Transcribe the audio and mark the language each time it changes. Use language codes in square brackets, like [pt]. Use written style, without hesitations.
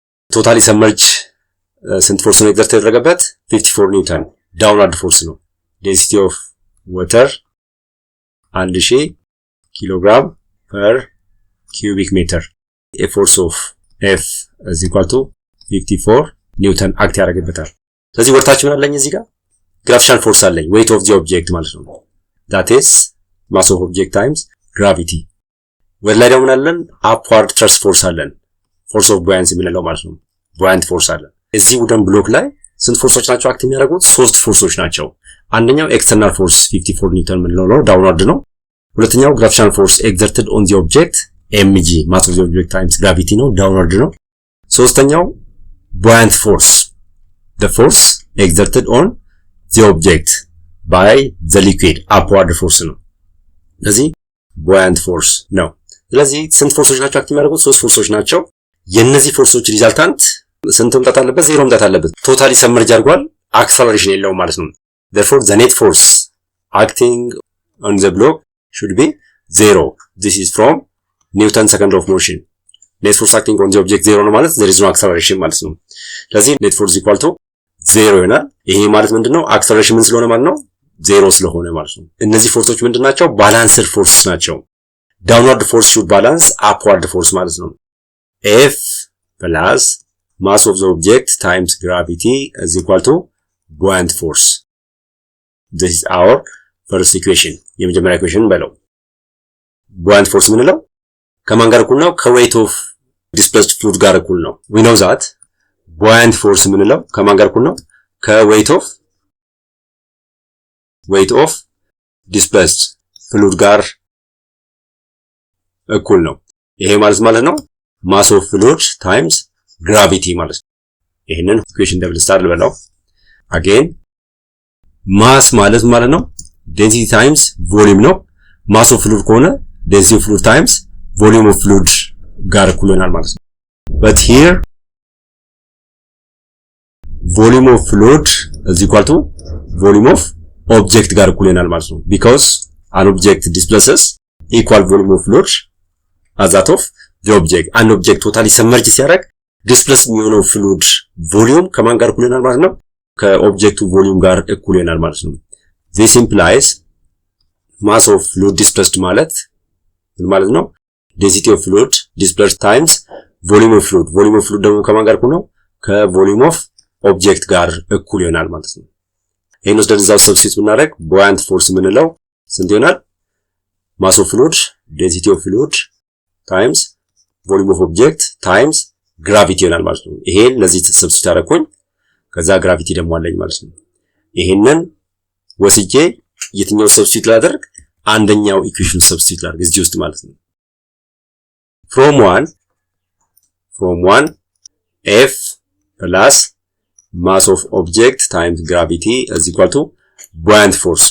[am] ቶታሊ ሰመርጅ ስንት ፎርስ ነው ኤግዘርት የተደረገበት 54 ኒውተን ዳውንዋርድ ፎርስ ነው። ዴንሲቲ ኦፍ ዋተር 1000 ኪሎግራም ፐር [en] cubic meter. A force of F is equal to 54 [am] ኒውተን አክት ያደርግበታል። ስለዚህ ወርታች ምን አለኝ እዚህ ጋር [en] gravitational force [am] አለኝ [en] weight of the object [am] ማለት ነው። [en] that is mass of object times gravity. [am] ወደ ላይ ደግሞ አለን [en] upward thrust force [am] አለን [en] force of buoyancy [am] የምንለው ማለት ነው። [en] buoyant force [am] አለን። እዚህ ውደን ብሎክ ላይ ስንት ፎርሶች ናቸው አክት የሚያደርጉት? ሶስት ፎርሶች ናቸው። አንደኛው [en] external force [am] 54 ኒውተን የምንለው ነው ዳውንዋርድ ነው። ሁለተኛው [en] gravitational force exerted on the object mg mass of the object times gravity [am] ነው ዳውንዋርድ ነው። ሶስተኛው [en] buoyant force the force exerted on the object by the liquid upward force [am] ነው። ስለዚህ [en] buoyant force [am] ነው። ስለዚህ ስንት ፎርሶች ናቸው አክት የሚያደርጉት? ሶስት ፎርሶች ናቸው። የነዚህ ፎርሶች ሪዛልታንት ስንት መምጣት አለበት? ዜሮ መምጣት አለበት። ቶታሊ ሰመርጅ አድርጓል አክሰለሬሽን የለውም ማለት ነው። [en] therefore the net force acting on the block should be 0. this is from Newton's second law of motion. net force acting on the object 0 [am] ነው ማለት [en] there is no acceleration [am] ማለት ነው። ስለዚህ [en] net force equal to 0 [am] ይሆናል። ይሄ ማለት ምንድነው? አክሰለሬሽን ምን ስለሆነ ማለት ነው? 0 ስለሆነ ማለት ነው። እነዚህ ፎርሶች ምንድናቸው? ባላንስድ ፎርስስ ናቸው። [en] downward force should balance upward force [am] ማለት ነው። [en] F plus mass of the object times gravity is equal to buoyant force. this is our first equation. [am] የመጀመሪያ ኢኩዌሽን በለው [en] buoyant force [am] ምንለው ከማን ጋር እኩል ነው? ከ [en] weight of displaced fluid [am] ጋር እኩል ነው። [en] we know that buoyant force [am] ምንለው ከማን ጋር እኩል ነው? ከ [en] weight of displaced fluid [am] ጋር እኩል ነው። ይሄ ማለት ነው [en] mass of fluid times gravity [am] ማለት ነው። ይሄንን ኢኩዌሽን ደብል ስታር ልበለው again mass ማለት ነው [en] density times volume [am] ነው። [en] mass of fluid [am] ከሆነ [en] density of fluid times volume of fluid [am] ጋር እኩል ይሆናል ማለት ነው። [en] but here volume of fluid is equal to volume of object [am] ጋር እኩል ይሆናል ማለት ነው። [en] because an object displaces equal volume of fluid as that of the object. an object totally submerged [am] ሲያደርግ displace የሚሆነው [en] fluid volume [am] ከማን ጋር እኩል ይሆናል ማለት ነው? ከኦብጀክቱ volume ጋር እኩል ይሆናል ማለት ነው። [en] this implies mass of fluid displaced [am] ማለት ምን ማለት ነው? [en] density of fluid displaced times volume of fluid. volume of fluid [am] ደግሞ ከማን ጋር እኩል ነው? ከ [en] volume of object [am] ጋር እኩል ይሆናል ማለት ነው። ይሄን ወስደን እዛው ሰብስቲት ብናደርግ [en] buoyant force [am] ምንለው ስንት ይሆናል? [en] mass of fluid density of fluid times volume of object times gravity [am] ይሆናል ማለት ነው። ይሄን ለዚህ ሰብስቲት አደረኩኝ ከዛ gravity ደግሞ አለኝ ማለት ነው። ይሄንን ወስጄ የትኛው ሰብስቲት ላደርግ? አንደኛው ኢኩዌሽን ሰብስቲት ላደርግ እዚህ ውስጥ ማለት ነው። [en] from 1 F plus mass of object times gravity is equal to buoyant force.